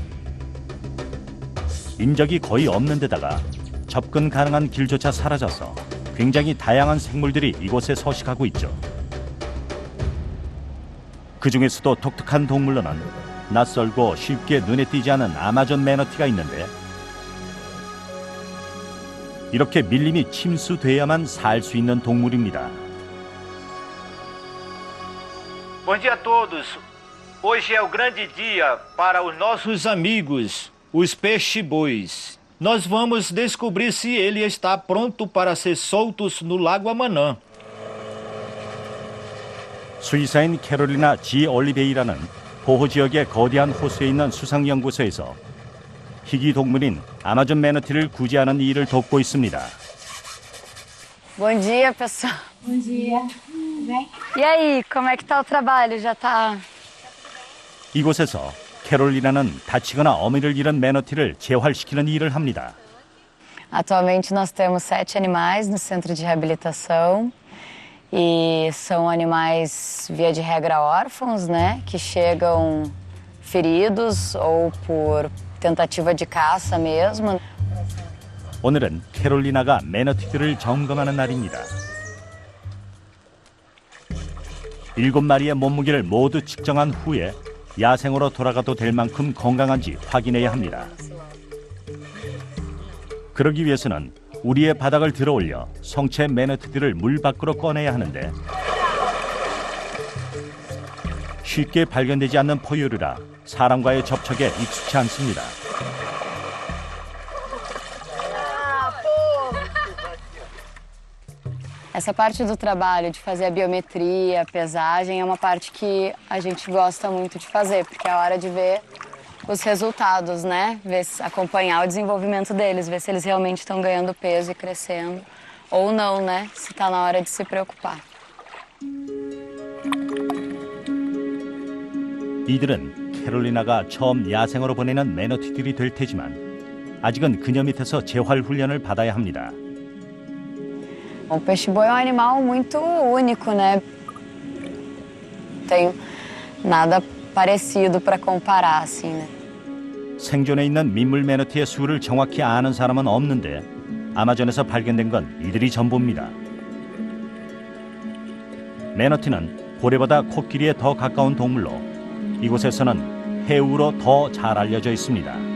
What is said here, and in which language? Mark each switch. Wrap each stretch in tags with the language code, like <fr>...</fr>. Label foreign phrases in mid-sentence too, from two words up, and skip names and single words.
<ko>인적이 거의 없는 데다가 접근 가능한 길조차 사라져서 굉장히 다양한 생물들이 이곳에 서식하고 있죠. 그 중에서도 독특한 동물로는 낯설고 쉽게 눈에 띄지 않은 아마존 매너티가 있는데 이렇게 밀림이 침수돼야만 살 수 있는 동물입니다.</ko> <pt>Bom dia a todos. Hoje é o grande dia para os nossos amigos, os peixe-bois. Nós vamos descobrir se ele está pronto para ser soltos no Lago Amanã.</pt> <ko>수의사인 캐롤리나 G. 올리베이라는 보호지역의 거대한 호수에 있는 수상연구소에서 희귀 동물인 아마존 매너티를 구제하는 일을 돕고 있습니다.</ko> <pt>Bom dia, pessoal. Bom dia. Bem? E aí, como é que tá o trabalho? Já tá...</pt> <ko>이곳에서 캐롤리나는 다치거나 어미를 잃은 매너티를 재활시키는 일을 합니다.</ko> <pt>Atualmente nós temos 7 animais no centro de reabilitação e são animais, via de regra, órfãos, né? Que chegam feridos ou por tentativa de caça mesmo.</pt> <ko>오늘은 캐롤리나가 매너티들을 점검하는 날입니다. 7마리의 몸무게를 모두 측정한 후에 야생으로 돌아가도 될 만큼 건강한지 확인해야 합니다. 그러기 위해서는 우리의 바닥을 들어올려 성체 매너티들을 물 밖으로 꺼내야 하는데 쉽게 발견되지 않는 포유류라 사람과의 접촉에 익숙치 않습니다.</ko> <pt>Essa parte do trabalho de fazer a biometria, a pesagem, é uma parte que a gente gosta muito de fazer, porque é a hora de ver os resultados, né? Acompanhar o desenvolvimento deles, ver se eles realmente estão ganhando peso e crescendo, ou não, né? Se está na hora de se preocupar.</pt> <ko>이들은 캐롤리나가 처음 야생으로 보내는 매너티들이 될 테지만 아직은 그녀 밑에서 재활 훈련을 받아야 합니다.</ko> <pt>O peixe-boi é um animal muito único, né? Não tem nada parecido para comparar, assim, né?</pt> <ko>생존에 있는 민물 매너티의 수를 정확히 아는 사람은 없는데 아마존에서 발견된 건 이들이 전부입니다. 매너티는 고래보다 코끼리에 더 가까운 동물로 이곳에서는 해우로 더 잘 알려져 있습니다.</ko>